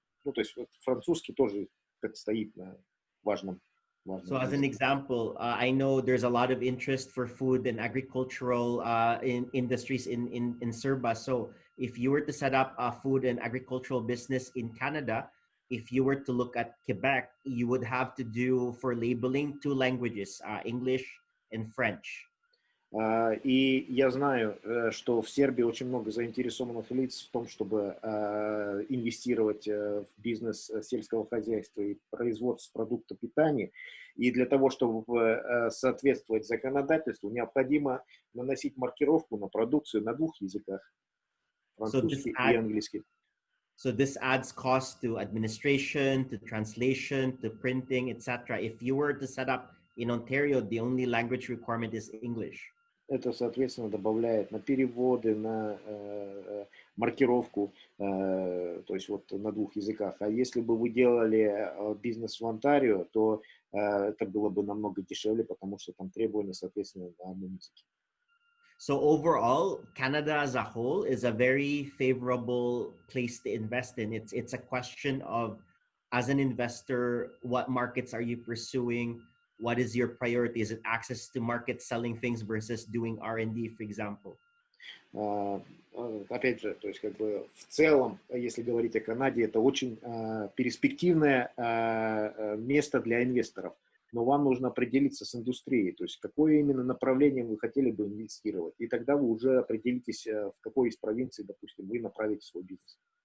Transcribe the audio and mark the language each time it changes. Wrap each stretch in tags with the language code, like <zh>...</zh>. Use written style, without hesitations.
<ru>Ну, то есть вот французский тоже как стоит на важном.</ru> <en>So as an example, I know there's a lot of interest for food and agricultural industries in CERBA. So if you were to set up a food and agricultural business in Canada, if you were to look at Quebec, you would have to do for labeling 2 languages, English and French.</en> <ru>И я знаю, что в Сербии очень много заинтересованных лиц в том, чтобы инвестировать в бизнес сельского хозяйства и производство продуктов питания. И для того, чтобы соответствовать законодательству, необходимо наносить маркировку на продукцию на 2 языках, французский и английский.</ru> <en>So this adds cost to administration, to translation, to printing, etc. If you were to set up in Ontario, the only language requirement is English.</en> <ru>Это, соответственно, добавляет на переводы, на маркировку, то есть вот на 2 языках. А если бы вы делали бизнес в Онтарио, то это было бы намного дешевле, потому что там требования, соответственно, на одном языке.</ru> <en>So overall, Canada as a whole is a very favorable place to invest in. It's a question of, as an investor, what markets are you pursuing? What is your priority? Is it access to market selling things versus doing R&D, for example?</en> <ru>Опять же, то есть как бы в целом, если говорить о Канаде, это очень перспективное место для инвесторов. Но вам нужно определиться с индустрией, то есть какое именно направление вы хотели бы инвестировать. И тогда вы уже определитесь, в какой из провинций, допустим, вы направите свой бизнес.</ru>